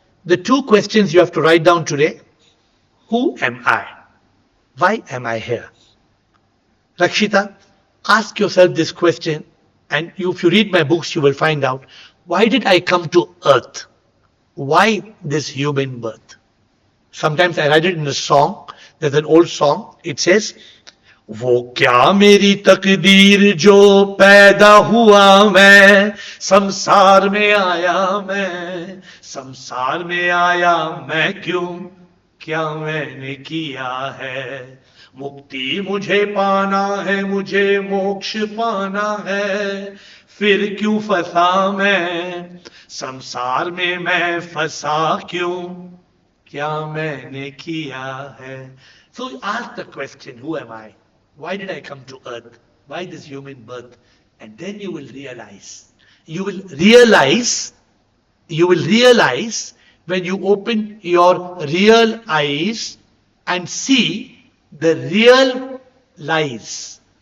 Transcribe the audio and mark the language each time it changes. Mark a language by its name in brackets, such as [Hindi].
[English] The 2 questions you have to write down today. Who am I? Why am I here? Rakshita, ask yourself this question, and if you read my books, you will find out, why did I come to earth? Why this human birth? Sometimes I write it in a song. There's an old song. It says, [Hindi] वो क्या मेरी तकदीर जो पैदा हुआ मैं, संसार में आया मैं, संसार में आया मैं क्यों, क्या मैंने किया है। मुक्ति मुझे पाना है, मुझे मोक्ष पाना है, फिर क्यों फंसा मैं संसार में, मैं फंसा क्यों, क्या मैंने किया है. [English] So ask the question, who am I? Why did I come to earth? Why this human birth? And then you will realize. You will realize, you will realize when you open your real eyes and see the real lies.